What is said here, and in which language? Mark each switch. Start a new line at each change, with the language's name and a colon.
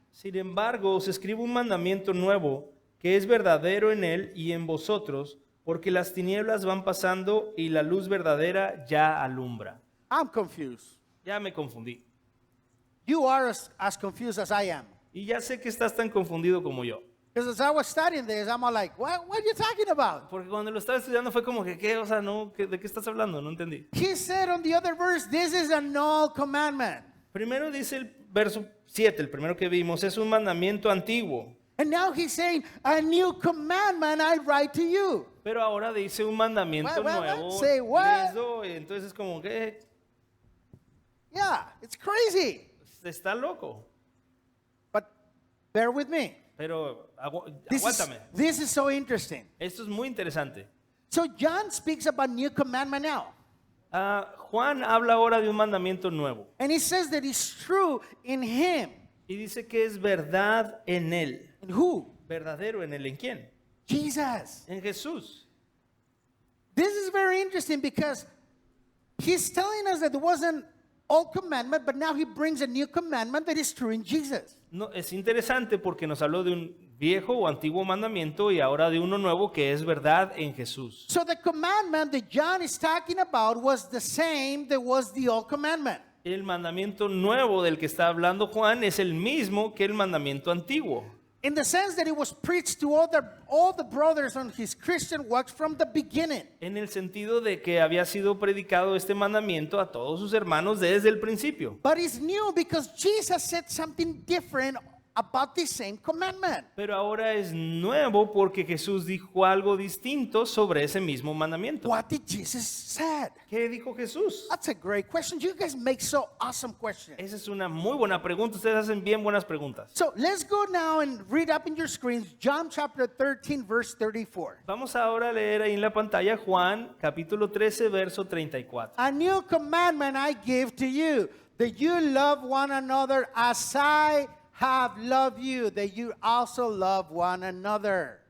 Spanish: Sin embargo, os escribo un mandamiento nuevo que es verdadero en él y en vosotros, porque las tinieblas van pasando y la luz verdadera ya alumbra.
English: I'm confused.
Spanish: Ya me confundí.
English: You are as confused as I am.
Spanish: Y ya sé que estás tan confundido como yo.
English: Because as I was studying this, I'm all like, what are you talking about?
Spanish: Porque cuando lo estaba estudiando fue como que, ¿qué? O sea, no, ¿de qué estás hablando? No entendí.
English: He said on the other verse, this is a null commandment.
Spanish: Primero dice el verso 7, el primero que vimos, es un mandamiento antiguo.
English: And now he's saying, a new commandment I write to you.
Spanish: Pero ahora dice un mandamiento
English: What?
Spanish: nuevo.
English: Say what?
Spanish: les doy. Entonces como que
English: Yeah, it's crazy.
Spanish: está loco.
English: But bear with me.
Spanish: Pero
English: This is,
Spanish: aguántame.
English: this is so interesting.
Spanish: Esto es muy interesante.
English: So John speaks about new commandment now.
Spanish: Juan habla ahora de un mandamiento nuevo.
English: And he says that it's true in him.
Spanish: Y dice que es verdad en él.
English: In who?
Spanish: ¿Verdadero en él? ¿En quién?
English: Jesus.
Spanish: En Jesús.
English: This is very interesting because he's telling us that there was an old commandment, but now he brings a new commandment that is true in Jesus.
Spanish: No, es interesante porque nos habló de un viejo o antiguo mandamiento y ahora de uno nuevo que es verdad en Jesús.
English: So the commandment that John is talking about was the same that was the old commandment.
Spanish: El mandamiento nuevo del que está hablando Juan es el mismo que el mandamiento antiguo.
English: In the sense that it was preached to all the brothers on his Christian works from the beginning.
Spanish: En el sentido de que había sido predicado este mandamiento a todos sus hermanos desde el principio.
English: But it's new because Jesus said something different about the same commandment.
Spanish: Pero ahora es nuevo porque Jesús dijo algo distinto sobre ese mismo mandamiento.
English: What did Jesus said?
Spanish: ¿Qué dijo Jesús?
English: That's a great question. You guys make so awesome questions.
Spanish: Esa es una muy buena pregunta. Ustedes hacen bien buenas preguntas.
English: So let's go now and read up in your screens John chapter 13 verse 34.
Spanish: Vamos ahora a leer ahí en la pantalla Juan capítulo 13 verso 34.
English: A new commandment I give to you, that you love one another as I have loved you, that you also love one another.